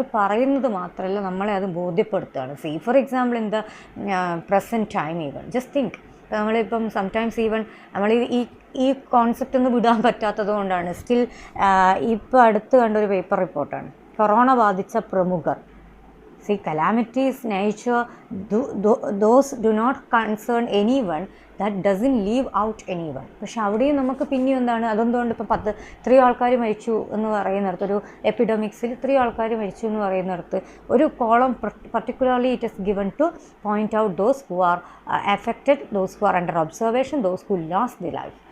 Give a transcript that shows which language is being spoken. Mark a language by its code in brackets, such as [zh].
[ml] അത് പറയുന്നത് മാത്രമല്ല, നമ്മളെ അത് ബോധ്യപ്പെടുത്തുകയാണ്. [en] see for example in the present time even just think, [ml] നമ്മളിപ്പം സംടൈംസ് ഈവൻ നമ്മൾ ഈ കോൺസെപ്റ്റ് ഒന്നും വിടാൻ പറ്റാത്തത് കൊണ്ടാണ് സ്റ്റിൽ ഇപ്പോൾ അടുത്ത് കണ്ടൊരു പേപ്പർ റിപ്പോർട്ടാണ് കൊറോണ ബാധിച്ച പ്രമുഖർ. [en] See, calamities, nature, those do not concern anyone, that doesn't leave out anyone. [ml] പക്ഷെ അവിടെയും നമുക്ക് പിന്നെയും എന്താണ്, അതെന്തുകൊണ്ട് ഇപ്പോൾ ഇത്രയും ആൾക്കാർ മരിച്ചു എന്ന് പറയുന്നിടത്ത്, ഒരു എപ്പിഡമിക്സിൽ ഇത്രയും ആൾക്കാർ മരിച്ചു എന്ന് പറയുന്നിടത്ത് ഒരു column [en] Particularly it is given to point out those who are affected, those who are under observation, those who lost the life.